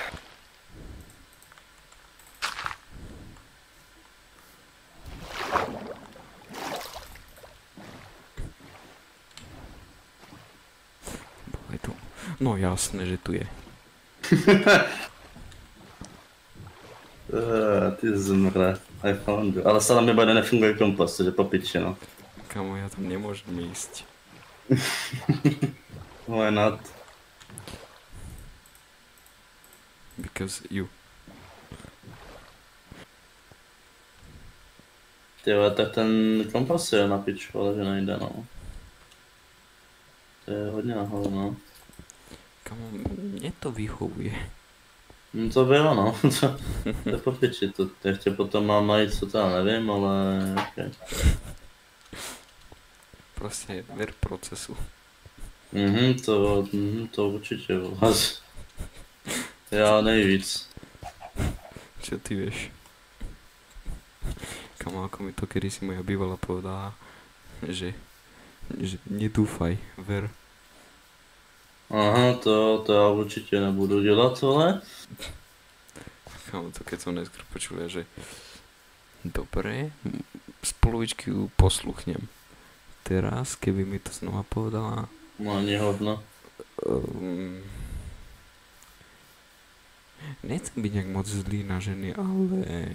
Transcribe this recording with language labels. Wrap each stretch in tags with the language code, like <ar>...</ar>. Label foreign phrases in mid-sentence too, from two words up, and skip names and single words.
<sk>Je tu.</sk> <cs>No jasné, že tu je.</cs> <sk>Ty zmre,</sk> <en>I found you.</en> <sk>Ale stále mi bude nefunguje kompas, takže po piči, no. Kamo, ja tam nemôžem ísť. Why not?</sk> <en>Because you.</en> <cs>Tyhle, tak ten kompas je na piču, ale že nejde, no. To je hodně nahoru, no.</cs> <sk>Kamo, mne to vyhovuje.</sk> <cs>No to bylo, no. To je po piči, to ještě potom mám najít, co to já nevím, ale okay.</cs> <sk>Proste ver procesu.</sk> <cs>To určitě, vlast. Já nejvíc.</cs> <sk>Čo ty vieš? Kamo, ako mi to kedysi moja bývala povedala, že nedúfaj, ver.</sk> <cs>Aha, to já určitě nebudu dělat, ale...</cs> <sk>Kamo, to keď som neskôr počul, že dobre, z polovičky ju posluchnem. Teraz, keby mi to znova povedala... No ani hovno. Nechcem byť nejak moc zlý na ženy, ale...</sk>